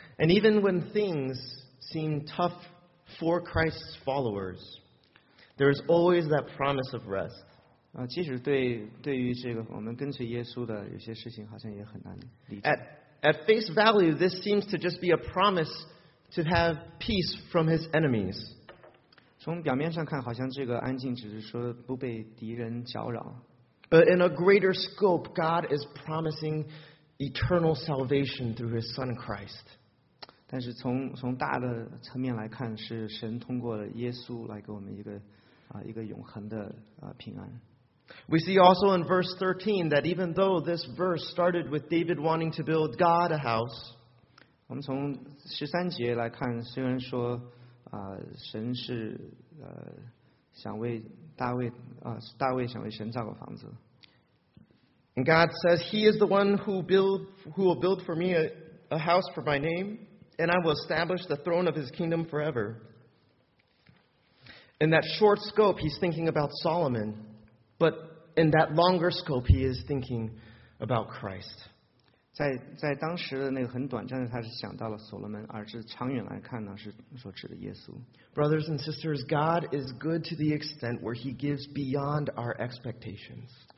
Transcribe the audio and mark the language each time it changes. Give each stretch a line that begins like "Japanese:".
English: And even when things seem tough for Christ's followers, there is always that promise of rest.
Chinese: 即使对于这个我们跟随耶稣的，有些事情好像也很难理解。
English: At face value, this seems to just be a promise to have peace from his enemies.
Chinese: 从表面上看，好像这个安静只是说不被敌人搅扰。
English: But in a greater scope, God is promising eternal salvation through His Son Christ.
Chinese: 但是从大的层面来看，是神通过了耶稣来给我们一个永恒的平安。
English: We see also in verse 13 that even though this verse started with David wanting to build God a house,
Chinese: 我们从十三节来看，虽然说神是想为大卫大卫想为神造个房子。
English: And God says, He is the one who will build for me a house for my name, and I will establish the throne of his kingdom forever. In that short scope, he's thinking about Solomon, but in that longer scope, he is thinking about Christ.
Chinese: 在当时的那个很短暂的，他是想到了所罗门，而是长远来看呢，是所指的耶稣。
English: Brothers and sisters, God is good to the extent where he gives beyond our expectations.